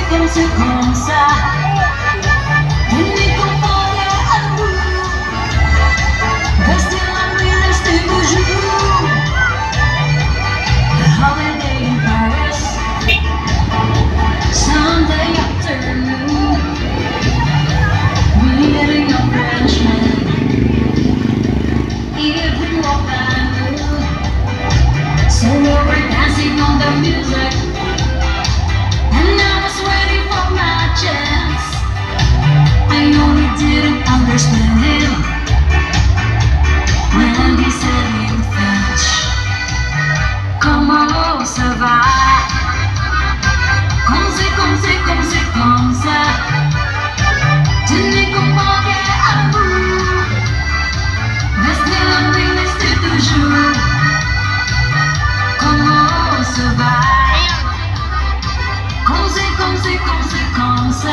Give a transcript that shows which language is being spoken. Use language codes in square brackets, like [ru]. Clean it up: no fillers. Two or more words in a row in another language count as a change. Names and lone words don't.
[fr] c'est comme ça. Tenez comparé à nous. Restez là, oui, restez toujours. [en] The holiday in Paris, Sunday afternoon. Meeting a Frenchman, evening walk by noon. So we were dancing on the music, and I was waiting for my chance. I only didn't understand him when he said in French, [fr] comment ça va? Comme ça. Tenez comparé à vous. Restez là, oui, restez toujours. Comment ça va? Comme ça.